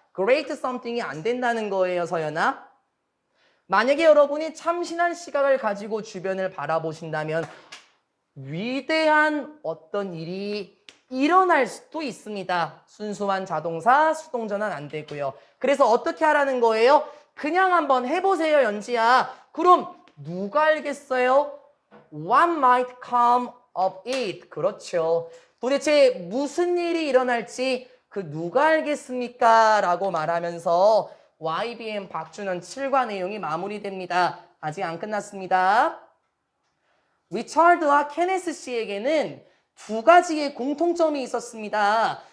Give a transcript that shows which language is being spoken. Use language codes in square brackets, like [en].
[en] great something [ko] 이 안 된다는 거예요, 서연아. 만약에 여러분이 참신한 시각을 가지고 주변을 바라보신다면 위대한 어떤 일이 일어날 수도 있습니다. 순수한 자동사, 수동전환 안 되고요. 그래서 어떻게 하라는 거예요? 그냥 한번 해보세요, 연지야. 그럼 누가 알겠어요? [en] What might come of it? [ko] 그렇죠. 도대체 무슨 일이 일어날지 그 누가 알겠습니까? 라고 말하면서 YBN 박준원 7과 내용이 마무리됩니다. 아직 안 끝났습니다. 리처드와 케네스 씨에게는 두 가지의 공통점이 있었습니다.